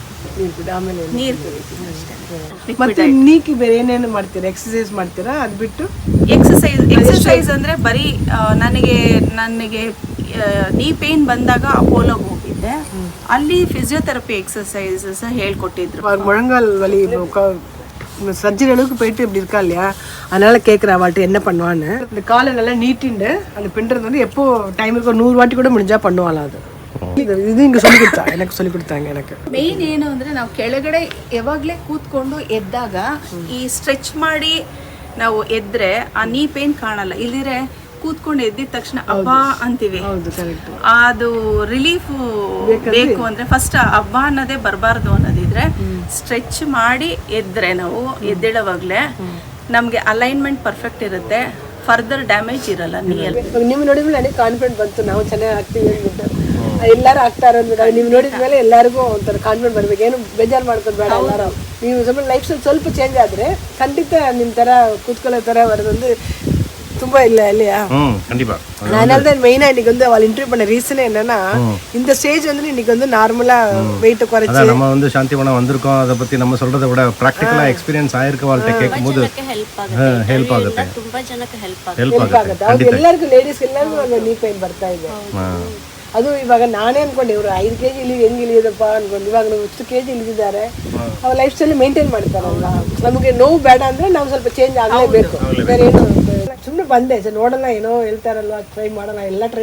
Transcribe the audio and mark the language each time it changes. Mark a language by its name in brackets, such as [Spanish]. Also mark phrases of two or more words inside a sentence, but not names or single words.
[Kannada] ನೀರು ಕುಡಿತೀನಿ ಅಷ್ಟೇ. ಮತ್ತೆ ನೀಕಿ ಬೇರೆ ಏನೇನು ಮಾಡ್ತೀರಾ? ಎಕ್ಸಸೈಸ್ ಮಾಡ್ತೀರಾ? ಅದು ಬಿಟ್ಟು ಎಕ್ಸಸೈಸ್ ಅಂದರೆ ಬರೀ ನನಗೆ [English] knee pain [Kannada] ಬಂದಾಗ ಅಪೋಲೋಗೆ ಹೋಗಿದ್ದೆ. ಅಲ್ಲಿ [English] physiotherapy exercises [Kannada] ಹೇಳ್ಕೊಟ್ಟಿದ್ರು. [Tamil] முழங்கால் வலி சர்ஜரி அளவுக்கு போயிட்டு இப்படி இருக்கா இல்லையா, அதனால கேட்குறா வாட்டி என்ன பண்ணுவான்னு. இந்த காலை நல்லா நீட்டிண்டு அந்த பின்றது வந்து எப்போ டைம் இருக்கோ 100 வாட்டி கூட முடிஞ்சா பண்ணுவாளாம். அது இது இங்கே சொல்லி கொடுத்தா எனக்கு சொல்லி கொடுத்தாங்க எனக்கு. [Kannada] ಮೇನ್ ಏನು ಅಂದರೆ ನಾವು ಕೆಳಗಡೆ ಯಾವಾಗಲೇ ಕೂತ್ಕೊಂಡು ಎದ್ದಾಗ ಈ ಸ್ಟ್ರೆಚ್ ಮಾಡಿ ನಾವು ಎದ್ರೆ ಆ [English] knee pain [Kannada] ಕಾಣಲ್ಲ. ಇಲ್ಲಿದ್ರೆ ಕೂತ್ಕೊಂಡು ಎದ್ದಿದ ತಕ್ಷಣ ಅಬ್ಬಾ ಅಂತೀವಿ. ಅದು ರಿಲೀಫ್ ಬೇಕು ಅಂದ್ರೆ ಫಸ್ಟ್ ಅಬ್ಬಾ ಅನ್ನೋದೇ ಬರಬಾರ್ದು ಅನ್ನೋದಿದ್ರೆ ಸ್ಟ್ರೆಚ್ ಮಾಡಿ ಎದ್ರೆ ನಾವು ಎದ್ದೇಳುವಾಗಲೇ ನಮಗೆ [English] alignment perfect [Kannada] ಇರುತ್ತೆ, [English] further damage [Kannada] ಇರಲ್ಲ ನೀಯಲ್ಲಿ. ನೀವು ನೋಡಿದ್ಮೇಲೆ ನನಗೆ ಕಾನ್ಫಿಡೆಂಟ್ ಬಂತು, ನಾವು ಚೆನ್ನಾಗಿ ಆಗ್ತೀವಿ ಅಂದ್ಬಿಟ್ಟು. ಎಲ್ಲರೂ ಆಗ್ತಾರೆ ಅಂದ್ಬಿಟ್ಟು ನೀವು ನೋಡಿದ್ಮೇಲೆ ಎಲ್ಲರಿಗೂ ಒಂಥರ ಕಾನ್ಫಿಡೆಂಟ್ ಬರ್ಬೇಕು, ಏನು ಬೇಜಾರು ಮಾಡ್ಕೊಂಡು ಬೇಡ. ಎಲ್ಲರೂ ನೀವು [English] life style [Kannada] ಸ್ವಲ್ಪ ಚೇಂಜ್ ಆದರೆ ಖಂಡಿತ ನಿಮ್ಮ ಥರ ಕೂತ್ಕೊಳ್ಳೋ ಥರ ಬರೋದೊಂದು ತುಂಬ [Tamil] இல்லை இல்லையா? கண்டிப்பா. அதனால தான் மெயினாக இன்னைக்கு வந்து அவள் இன்டர்வியூ பண்ண ரீசனே என்னன்னா இந்த ஸ்டேஜ் வந்து இன்னைக்கு வந்து [English] normalஆக weight [Tamil] குறைச்சி நம்ம வந்து சாந்திவனா வந்திருக்கோம். அதை பற்றி நம்ம சொல்கிறத விட [English] practicalஆக experience [Tamil] ஆயிருக்கு வாழ்க்கை கேட்கும்போது [Kannada] ಹೆಲ್ಪ್ ಆಗುತ್ತೆ. ತುಂಬಾ ಜನಕ್ಕೆ ಹೆಲ್ಪ್ ಆಗುತ್ತೆ. ಅವ್ರು ಎಲ್ಲರಿಗೂ ಲೇಡೀಸ್ ಎಲ್ಲರಿಗೂ ಒಂದು [English] knee pain [Kannada] ಬರ್ತಾ ಇದೆ. ಅದು ಇವಾಗ ನಾನೇ ಅನ್ಕೊಂಡೆ ಇವರು 5 kg ಹೆಂಗೆ ಇಳಿಯೋದಪ್ಪ ಅನ್ಕೊಂಡು. ಇವಾಗ ನಾವು 10 kg ಇಳಿದಿದ್ದಾರೆ. ಅವ್ರ [English] life style maintain [Kannada] ಮಾಡ್ತಾರಲ್ಲ. ನಮಗೆ ನೋವು ಬೇಡ ಅಂದ್ರೆ ನಾವು ಸ್ವಲ್ಪ ಚೇಂಜ್ ಆಗಲೇಬೇಕು. ಬೇರೆ ಏನು ಸುಮ್ಮನೆ ಬಂದೆ ಸರ್ ನೋಡೋಣ, ಏನೋ ಹೇಳ್ತಾರಲ್ವ ಟ್ರೈ ಮಾಡೋಣ, ಎಲ್ಲ ಟ್ರೈ